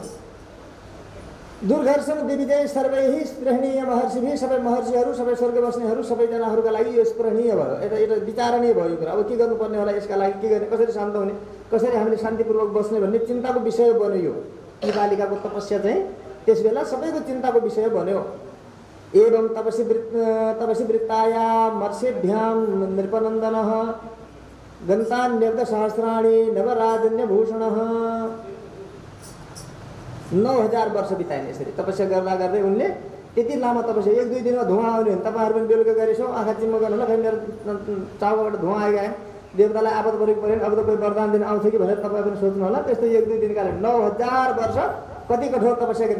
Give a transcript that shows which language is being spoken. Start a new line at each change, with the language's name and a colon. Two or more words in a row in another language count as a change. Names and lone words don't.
Sanskrit: दुर्घर्षण दिविजय सर्वैहि स्पृहणीय महर्षिभिः,
Nepali: सबै महर्षिहरू, सबै स्वर्ग बस्नेहरू, सबैजनाहरूका लागि यो स्पृहणीय भयो, एउटा विचारणीय भयो कुरा। अब के गर्नुपर्ने होला, यसका लागि के गर्ने, कसरी शान्त हुने, कसरी हामीले शान्तिपूर्वक बस्ने भन्ने चिन्ताको विषय बन्यो। यो बालिकाको तपस्या चाहिँ त्यस बेला सबैको चिन्ताको विषय बन्यो।
Sanskrit: एवं तपसि वृत्ताया मर्षेभ्यां नृपनन्दनः गन्तान्यब्द सहस्राणि नवराजन्यभूषणः।
Nepali: 9000 वर्ष बिताइने यसरी तपस्या गर्दा गर्दै उनले। त्यति लामो तपस्या, 1-2 दिनमा धुवा आउने हो। तपाईँहरू पनि बेलुका गरेछौ, आँखा चिम्म गर्नु होला, खै मेरो चाउबाट धुवा आइगए, देवतालाई आपत परेको पऱ्यो, अब त कोही वरदान दिन आउँछ कि भनेर तपाईँ पनि सोच्नु होला। त्यस्तो 1-2 दिनका लागि 9000 वर्ष कति कठोर तपस्या गर्ने।